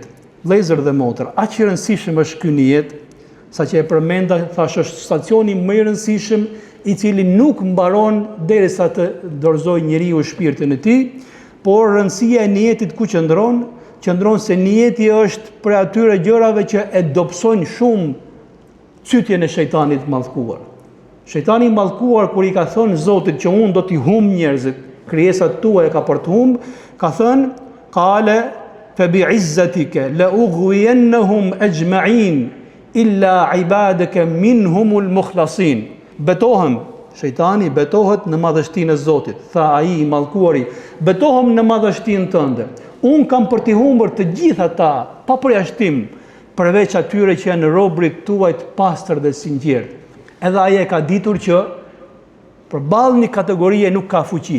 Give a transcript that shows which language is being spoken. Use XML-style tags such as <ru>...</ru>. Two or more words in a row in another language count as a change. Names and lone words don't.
<sq>Vëllezër dhe motra, aq i rëndësishëm është ky niyet, saqë e përmenda, thash, është stacioni më i rëndësishëm i cili nuk mbaron derisa të dorëzojë njeriu shpirtin e tij, por rëndësia e niyetit ku qëndron se niyeti është për atyre gjërave që e dobësojnë shumë cytjen e shejtanit të mallkuar. Shejtani i mallkuar kur i ka thënë Zotit që unë do t'i humb njerëzit, krijesat tuaja ka për të humb, ka thënë:</sq> <ar>"قال فبعزتك لأغوينهم أجمعين إلا عبادك منهم المخلصين."</ar> <sq>Betohem, shejtani betohet në madhështinë e Zotit. Tha ai i mallkuari: "Betohem në madhështinë tënde. Unë kam për t'i humbur të gjithë ata, pa përjashtim, përveç atyre që janë robrit tuaj të pastër dhe sinqert." Edhe ai e ka ditur që përballë një kategorie nuk ka fuqi.</sq>